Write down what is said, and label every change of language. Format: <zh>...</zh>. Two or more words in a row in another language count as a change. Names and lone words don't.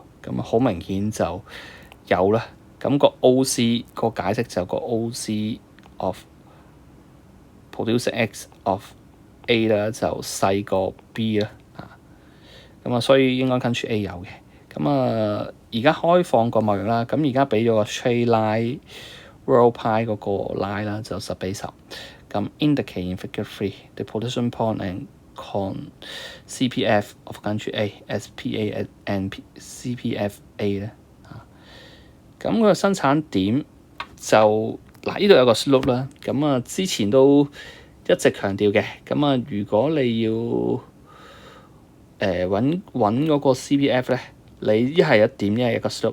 <yue>咁啊好明顯就有啦。咁個 OC 個解釋就個</yue> <en>OC of producing X of A</en> <yue>啦，就細過 B 啦。咁啊，所以應該</yue> <en>country A</en> <yue>有嘅。咁啊，而家開放個貿易啦，咁而家俾咗個</yue> <en>trade line world pie</en> <yue>嗰個 line 啦，就10:10。</yue> <en>咁 indicate in figure 3 the production point and con CPF of country A SPA and CPFA 咧。</en> <yue>咁佢個生產點就嗱，呢度有個 slope 啦。咁啊，之前都一直強調嘅。咁啊，如果你要揾嗰個 CPF 咧，你一係1點，一係一個 slope。</yue>